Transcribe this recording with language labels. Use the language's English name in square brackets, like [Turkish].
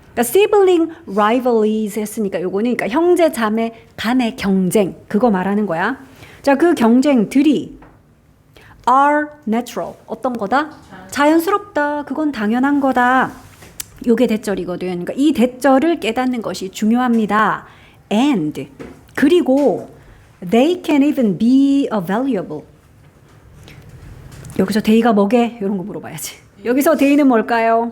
[Korean] 그러니까 sibling rivalries 했으니까 요거는 그러니까 형제 자매 간의 경쟁 그거 말하는 거야. 자, 그 경쟁들이 [English] are natural. [Korean] 어떤 거다? 자연스럽다. 그건 당연한 거다. 요게 대절이거든. 그러니까 이 대절을 깨닫는 것이 중요합니다. [English] And [Korean] 그리고 [English] they can even be valuable. [Korean] 여기서 they가 뭐게? 이런 거 물어봐야지. 여기서 they는 뭘까요?